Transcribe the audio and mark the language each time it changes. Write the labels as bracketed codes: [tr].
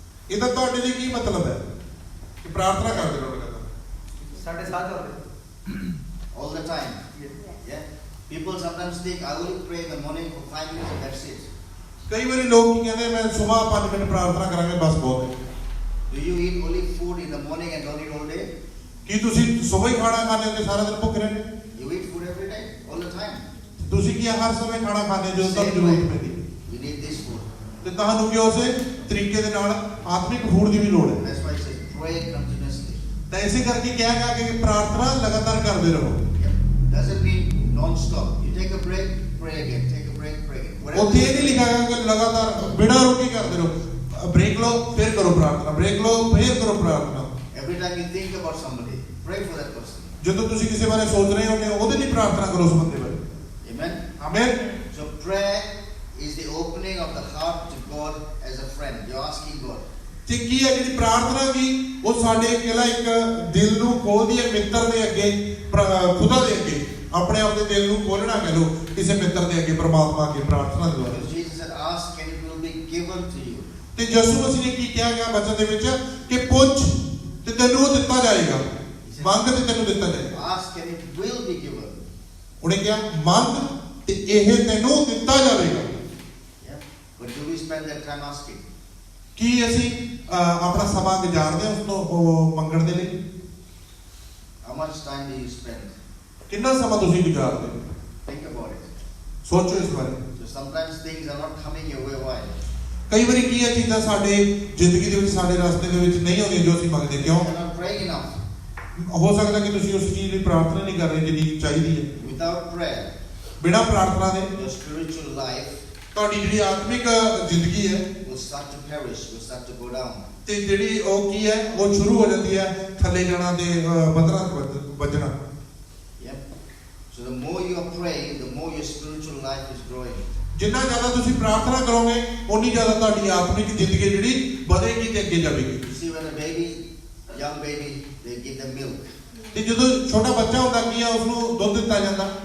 [pa] ਇਹਦਾ ਤੁਹਾਡੇ ਲਈ ਕੀ ਮਤਲਬ ਹੈ ਕਿ ਪ੍ਰਾਰਥਨਾ ਕਰਦੇ ਰਹੋ ਲਗਾਤਾਰ? ਸਾਡੇ ਸਾਥ ਹੋਵੇ [en] All the time. Yeah? People sometimes think, I will pray in the morning for 5 minutes and that's it. [pa] ਕਈ ਵਾਰੀ ਲੋਕ ਕੀ ਕਹਿੰਦੇ ਮੈਂ ਸਵੇਰ 5 ਮਿੰਟ ਪ੍ਰਾਰਥਨਾ ਕਰਾਂਗੇ ਬਸ ਬਹੁਤ ਹੈ। [en] Do you eat only food in the morning and don't eat all day? [pa] ਕੀ ਤੁਸੀਂ ਸਵੇਰ ਹੀ ਖਾਣਾ ਖਾਂਦੇ ਹੋ ਤੇ ਸਾਰਾ ਦਿਨ ਭੁੱਖੇ ਰਹਿੰਦੇ? [en] You eat food every day, all the time. [pa] ਤੁਸੀਂ ਕੀ ਹਰ ਸਮੇਂ ਖਾਣਾ ਖਾਂਦੇ ਹੋ ਜਦੋਂ ਤੁਹਾਨੂੰ ਜ਼ਰੂਰਤ ਪੈਂਦੀ ਹੈ? [en] You need this food. [pa] ਤੇ ਤੁਹਾਨੂੰ ਕੀ ਉਸੇ ਤਰੀਕੇ ਦੇ ਨਾਲ ਆਤਮਿਕ ਫੂਡ ਦੀ ਵੀ ਲੋੜ ਹੈ। [en] That's why it says pray continuously. [pa] ਤਾਂ ਇਸੇ ਕਰਕੇ ਕਿਹਾ ਗਿਆ ਕਿ ਪ੍ਰਾਰਥਨਾ ਲਗਾਤਾਰ ਕਰਦੇ ਰਹੋ। [en] Yep. Doesn't mean non-stop. You take a break, pray again. Take a break, pray again. Whatever. [pa] ਉੱਥੇ ਇਹ ਨਹੀਂ ਲਿਖਿਆ ਗਿਆ ਕਿ ਲਗਾਤਾਰ ਬਿਨਾਂ ਰੁਕੇ ਕਰਦੇ ਰਹੋ। ਬ੍ਰੇਕ ਲਓ ਫਿਰ ਕਰੋ ਪ੍ਰਾਰਥਨਾ, ਬ੍ਰੇਕ ਲਓ ਫਿਰ ਕਰੋ ਪ੍ਰਾਰਥਨਾ। [en] Every time you think about somebody, pray for that person. [pa] ਜਦੋਂ ਤੁਸੀਂ ਕਿਸੇ ਬਾਰੇ ਸੋਚ ਰਹੇ ਹੋ ਉਹਦੇ ਲਈ ਪ੍ਰਾਰਥਨਾ ਕਰੋ ਉਸ ਬੰਦੇ ਬਾਰੇ। [en] Amen. [pa] Amen. [en] So prayer is the opening of the heart to God as a friend. You're asking God. [pa] ਤੇ ਕੀ ਹੈ ਜਿਹੜੀ ਪ੍ਰਾਰਥਨਾ ਕੀ ਉਹ ਸਾਡੇ ਇਕੱਲਾ ਇੱਕ ਦਿਲ ਨੂੰ ਖੋਲਦੀ ਹੈ ਮਿੱਤਰ ਦੇ ਅੱਗੇ ਖੁਦਾ ਦੇ ਅੱਗੇ ਆਪਣੇ ਆਪ ਦੇ ਦਿਲ ਨੂੰ ਖੋਲਣਾ ਕਹ ਲੋ ਕਿਸੇ ਮਿੱਤਰ ਦੇ ਅੱਗੇ ਪਰਮਾਤਮਾ ਅੱਗੇ ਪ੍ਰਾਰਥਨਾ ਦੇ ਦੁਆਰਾ। [en] Because Jesus said, ask and it will be given to you. [pa] ਤੇ ਯਿਸੂ ਮਸੀਹ ਨੇ ਕੀ ਕਿਹਾ ਗਿਆ ਬਚਨ ਦੇ ਵਿੱਚ ਕਿ ਪੁੱਛ ਤੇ ਤੈਨੂੰ ਉਹ ਦਿੱਤਾ ਜਾਏਗਾ, ਮੰਗ ਤੇ ਤੈਨੂੰ ਦਿੱਤਾ ਜਾਏਗਾ। [en] Ask and it will be given. [pa] ਉਹਨੇ ਕਿਹਾ ਮੰਗ ਤੇ ਇਹ ਤੈਨੂੰ ਦਿੱਤਾ ਜਾਵੇਗਾ। [en] Yeah. But do we spend that time asking? [pa] ਕੀ ਅਸੀਂ ਆਪਣਾ ਸਮਾਂ ਗੁਜ਼ਾਰਦੇ ਹਾਂ ਉਸ ਤੋਂ ਉਹ ਮੰਗਣ ਦੇ ਲਈ? [en] How much time do you spend? [pa] ਕਿੰਨਾ ਸਮਾਂ ਤੁਸੀਂ ਗੁਜ਼ਾਰਦੇ ਹੋ? [en] Think about it. [pa] ਸੋਚੋ ਇਸ ਬਾਰੇ। [en] So sometimes things are not coming your way. Why? [pa] ਕਈ ਵਾਰੀ ਕੀ ਹੈ ਚੀਜ਼ਾਂ ਸਾਡੇ ਜ਼ਿੰਦਗੀ ਦੇ ਵਿੱਚ ਸਾਡੇ ਰਸਤੇ ਦੇ ਵਿੱਚ ਨਹੀਂ ਆਉਂਦੀਆਂ ਜੋ ਅਸੀਂ ਮੰਗਦੇ ਕਿਉਂ? [en] You're not praying enough. [pa] ਹੋ ਸਕਦਾ ਕਿ ਤੁਸੀਂ ਉਸ ਚੀਜ਼ ਲਈ ਪ੍ਰਾਰਥਨਾ ਨਹੀਂ ਕਰ ਰਹੇ ਜਿੰਨੀ ਚਾਹੀਦੀ ਹੈ। [en] Without prayer, [pa] ਬਿਨਾਂ ਪ੍ਰਾਰਥਨਾ ਦੇ [en] your spiritual life [pa] ਤੁਹਾਡੀ ਜਿਹੜੀ ਆਤਮਿਕ ਜ਼ਿੰਦਗੀ ਹੈ [en] will start to perish, will start to go down. [pa] ਤੇ ਜਿਹੜੀ ਉਹ ਕੀ ਹੈ ਉਹ ਸ਼ੁਰੂ ਹੋ ਜਾਂਦੀ ਹੈ ਥੱਲੇ ਜਾਣਾ ਤੇ ਵਧਣਾ ਵੱਜਣਾ। [en] Yep. So the more you are praying, the more your spiritual life is growing. [pa] ਜਿੰਨਾ ਜ਼ਿਆਦਾ ਤੁਸੀਂ ਪ੍ਰਾਰਥਨਾ ਕਰੋਗੇ ਉਨੀ ਜ਼ਿਆਦਾ ਤੁਹਾਡੀ ਆਤਮਿਕ ਜ਼ਿੰਦਗੀ ਜਿਹੜੀ ਵਧੇਗੀ ਤੇ ਅੱਗੇ ਜਾਵੇਗੀ। [en] You see, when a baby, young baby, they give them milk. [pa] ਤੇ ਜਦੋਂ ਛੋਟਾ ਬੱਚਾ ਹੁੰਦਾ ਕੀ ਆ ਉਸਨੂੰ ਦੁੱਧ ਦਿੱਤਾ ਜਾਂਦਾ।